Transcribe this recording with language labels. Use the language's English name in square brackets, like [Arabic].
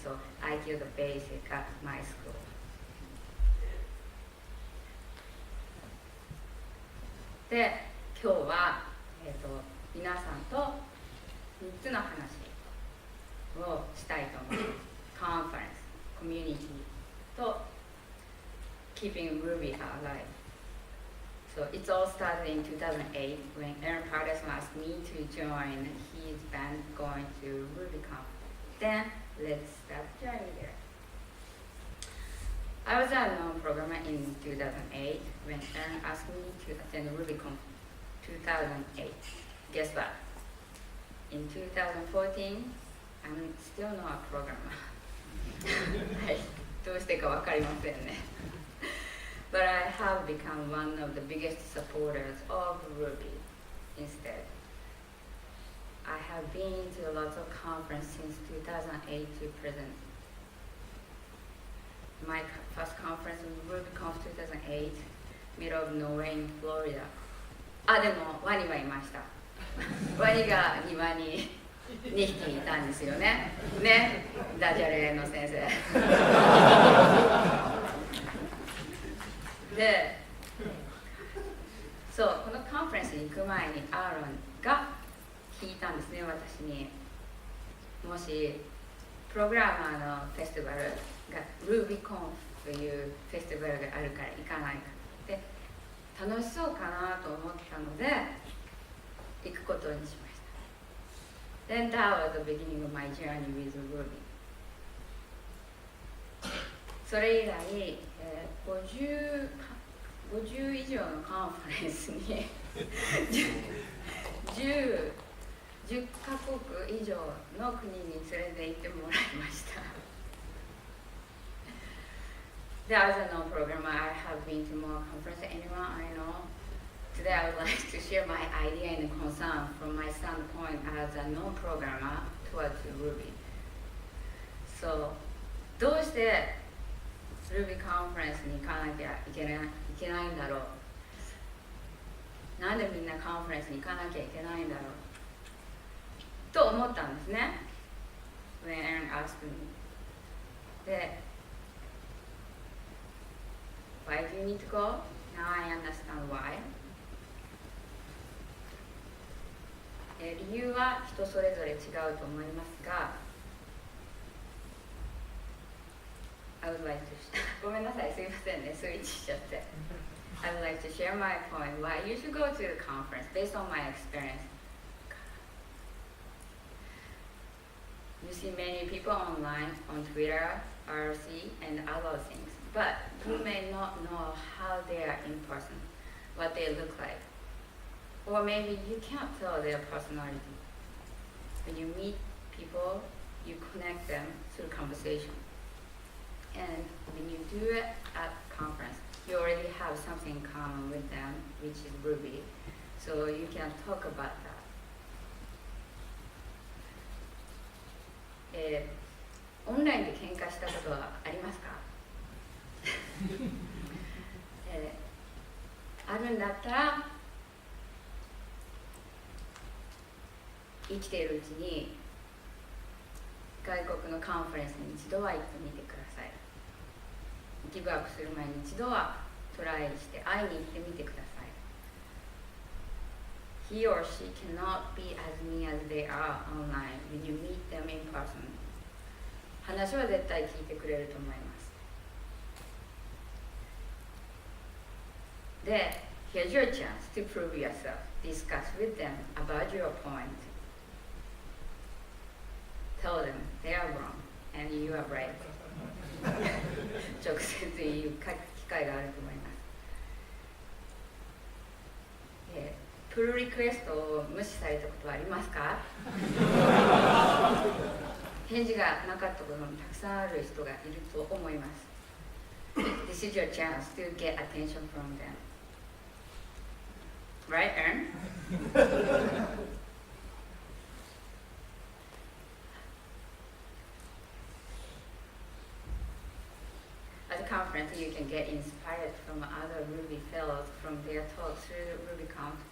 [English] So I did the basic at my school. [Japanese] で、今日は皆さんと3つの話をしたいと思います。 [English] Conference, community と Keeping Ruby Alive. So it all started in 2008 when Aaron Patterson asked me to join his band going to RubyConf. Then let's start the journey there. I was a known programmer in 2008 when Aaron asked me to attend RubyConf 2008. Guess what? In 2014, I'm still not a programmer. [Japanese] はい、どうしてかわかりませんね。 [English] But I have become one of the biggest supporters of Ruby instead. I have been to lots of conferences since 2008 to present. My first conference was RubyConf 2008, middle of nowhere in Florida. [Japanese] あ、でもワニはいました。ワニが庭に2匹いたんですよね。ね、ダジャレの先生。で、そう、このカンファレンスに行く前にアーロンが聞いたんですね、私に。もしプログラマーのフェスティバルが RubyConf というフェスティバルがあるから行かないかって楽しそうかなと思ったので行くことにしました。 [English] Then that was the beginning of my journey with Ruby. [Japanese] それ以来、50以上のカンファレンスに10カ国以上の国に連れて行ってもらいました。 [English] As a non-programmer, I have been to more conferences than anyone I know. Today I would like to share my idea and concern from my standpoint as a non-programmer towards Ruby. [Japanese] So, どうしてRuby カンファレンスに行かなきゃいけないんだろう。なんでみんなカンファレンスに行かなきゃいけないんだろうと思ったんですね。 [English] When Aaron asked me. で、Why do you need to go? Now I understand why. [Japanese] 理由は人それぞれ違うと思いますが、 [English] I would like to [Japanese] ごめんなさい、すいませんね、スイッチしちゃって。 [English] I would like to share my point why you should go to the conference based on my experience. You see many people online, on Twitter, RC, and other things, but you may not know how they are in person, what they look like. Or maybe you can't tell their personality. When you meet people, you connect them through conversation. And when you do it at conference, you already have something in common with them, which is Ruby. So you can talk about that. [Japanese] オンラインで喧嘩したことはありますか？あるんだったら生きているうちに外国のカンファレンスに一度は行ってみてください。ギブアップする前に一度はトライして会いに行ってみてください。 [English] He or she cannot be as mean as they are online when you meet them in person. [Japanese] 話は絶対聞いてくれると思います。 [English] で、here's your chance to prove yourself. Discuss with them about your point. Tell them they are wrong and you are right. [Japanese] 直接言う機会があると思います。プルリクエストを無視されたことはありますか？返事がなかったこともたくさんある人がいると思います。 [English] This is your chance to get attention from them. Right, Aaron? At the conference, you can get inspired from other Ruby fellows from their talks through RubyConf.